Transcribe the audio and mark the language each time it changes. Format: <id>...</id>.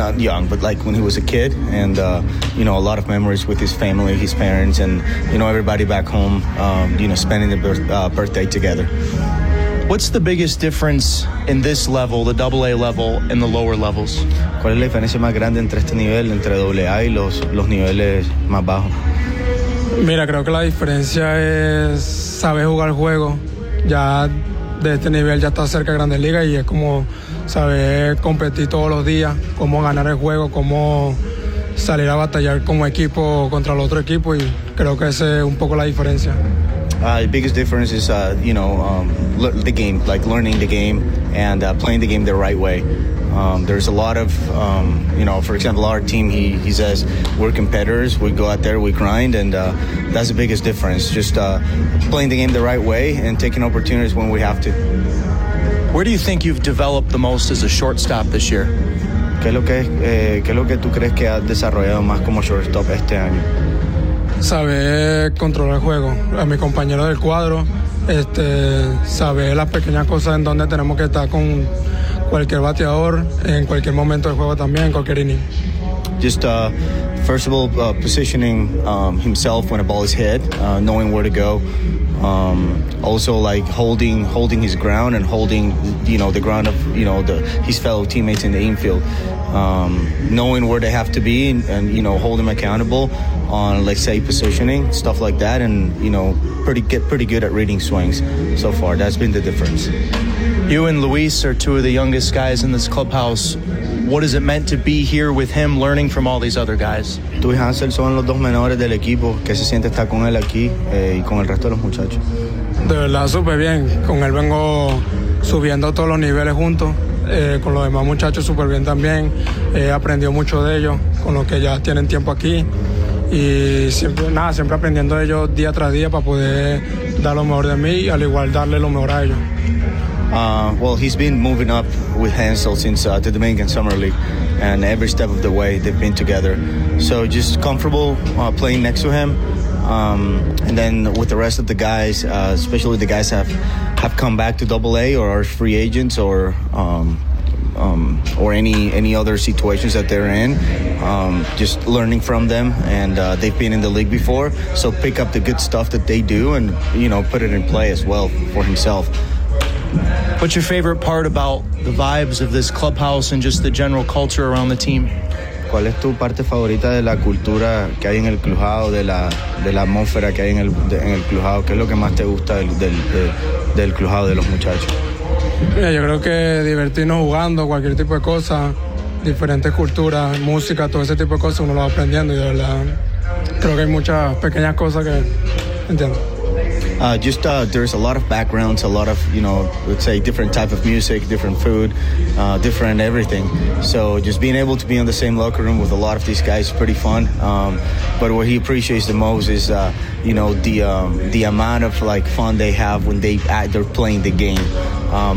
<en>When he was a kid, and you know, a lot of memories with his family, his parents, and you know, everybody back home, you know, spending the birthday together. What's the biggest difference in this level, the AA level, and the lower levels?</en> <es>¿Cuál es la diferencia más grande entre este nivel, entre AA y los niveles más bajos? Mira, creo que la diferencia es saber jugar juego. Ya de este nivel ya está cerca de Grandes Ligas y es como saber competir todos los días, cómo ganar el juego, cómo salir a batallar como equipo contra el otro equipo, y creo que esa es un poco la diferencia.</es> <en>The biggest difference is, you know, the game, like learning the game and playing the game the right way. There's a lot of, you know, for example, our team, he says, we're competitors, we go out there, we grind, and that's the biggest difference, just playing the game the right way and taking opportunities when we have to. Where do you think you've developed the most as a shortstop this year?</en> <es>¿Qué es lo que tú crees que has desarrollado más como shortstop este año? Saber controlar el juego, a mi compañero del cuadro, saber las pequeñas cosas en donde tenemos que estar con cualquier bateador, en cualquier momento del juego también, en cualquier inning.</es> <en>Just, first of all, positioning himself when a ball is hit, knowing where to go. Also, like holding his ground and holding, you know, the ground of, you know, his fellow teammates in the infield, knowing where they have to be, and you know, hold them accountable on, let's say, positioning, stuff like that, and you know, pretty good at reading swings. So far, that's been the difference. You and Luis are two of the youngest guys in this clubhouse. What has it meant to be here with him, learning from all these other guys?</en> <es>Tú y Hansel son los dos menores del equipo. ¿Qué se siente estar con él aquí y con el resto de los muchachos? De verdad, súper bien. Con él vengo subiendo todos los niveles juntos. Con los demás muchachos, súper bien también. He aprendido mucho de ellos, con los que ya tienen tiempo aquí. Y siempre aprendiendo de ellos día tras día para poder dar lo mejor de mí y al igual darle lo mejor a ellos.</es> <en>Well, he's been moving up with Hansel since the Dominican Summer League, and every step of the way they've been together. So just comfortable playing next to him, and then with the rest of the guys, especially the guys have come back to AA or are free agents or any other situations that they're in, just learning from them, and they've been in the league before, so pick up the good stuff that they do and, you know, put it in play as well for himself. What's your favorite part about the vibes of this clubhouse and just the general culture around the team?</en> <es>¿Cuál es tu parte favorita de la cultura que hay en el clubhouse, de la atmósfera que hay en el clubhouse? ¿Qué es lo que más te gusta del clubhouse, de los muchachos? Mira, yo creo que divertirnos jugando, cualquier tipo de cosa, diferentes culturas, música, todo ese tipo de cosas, uno lo va aprendiendo, y de verdad creo que hay muchas pequeñas cosas que entiendo.</es> <en>There's a lot of backgrounds, a lot of, you know, let's say different type of music, different food, different everything. So just being able to be in the same locker room with a lot of these guys is pretty fun. But what he appreciates the most is, you know, the amount of, like, fun they have when they're playing the game.</en>